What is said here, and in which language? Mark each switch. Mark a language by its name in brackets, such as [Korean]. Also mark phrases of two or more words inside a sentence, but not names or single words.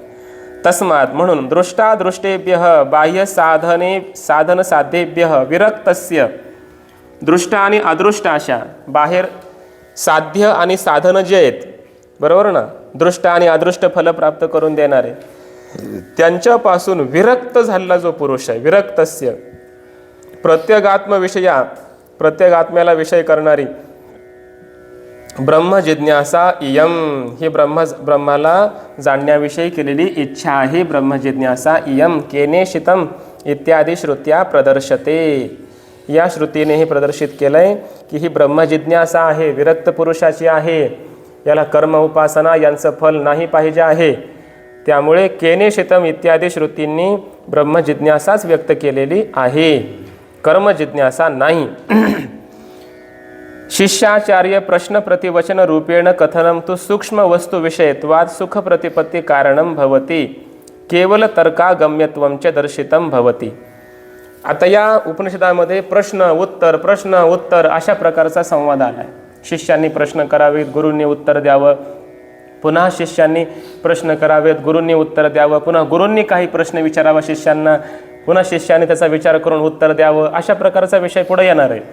[Sanskrit] तस्मात् म्हणून दृष्टादृष्टेभ्यः बाह्य साधन साध्येभ्यः विरक्तस्य. [Marathi] दृष्ट आणि अदृष्ट अशा बाहेर साध्य आणि साधन जे आहेत, बरोबर ना, दृष्ट आणि अदृष्ट फल प्राप्त करून देणारे, त्यांच्यापासून विरक्त झालेला जो पुरुष आहे, [Sanskrit] विरक्तस्य, प्रत्यगात्मविषया, [Marathi] प्रत्यगात्म्याला विषय करणारी [Sanskrit] ब्रह्म जिज्ञासा इयम, [Marathi] ही ब्रह्माला जाणण्याविषयी केलेली इच्छा आहे. [Sanskrit] ब्रह्म जिज्ञासा इयम केनेशितम इत्यादी श्रुत्या प्रदर्शते. [Marathi] या श्रुतीने हे प्रदर्शित केलंय की ही ब्रह्म जिज्ञासा आहे, विरक्त पुरुषाची आहे, याला कर्म उपासना यांचं फल नाही पाहिजे आहे. त्यामुळे केनेशितम इत्यादी श्रुतींनी ब्रह्म जिज्ञासाच व्यक्त केलेली आहे, कर्म जिज्ञासा नाही. [Sanskrit] शिष्याचार्य प्रश्न प्रतिवचन रूपेण कथनम तु सूक्ष्म वस्तु विषयत्वात् सुख प्रतिपत्ति कारणम भवति केवल तर्कागम्यत्वंच दर्शितम भवति. [Marathi] आता या उपनिषदामध्ये प्रश्न उत्तर अशा प्रकारचा संवाद आला आहे. शिष्यांनी प्रश्न करावेत, गुरूंनी उत्तर द्यावं, पुन्हा शिष्यांनी प्रश्न करावेत, गुरूंनी उत्तर द्यावं, पुन्हा गुरूंनी काही प्रश्न विचारावा शिष्यांना, पुन्हा शिष्यांनी त्याचा विचार करून उत्तर द्यावं, अशा प्रकारचा विषय पुढे येणार आहे.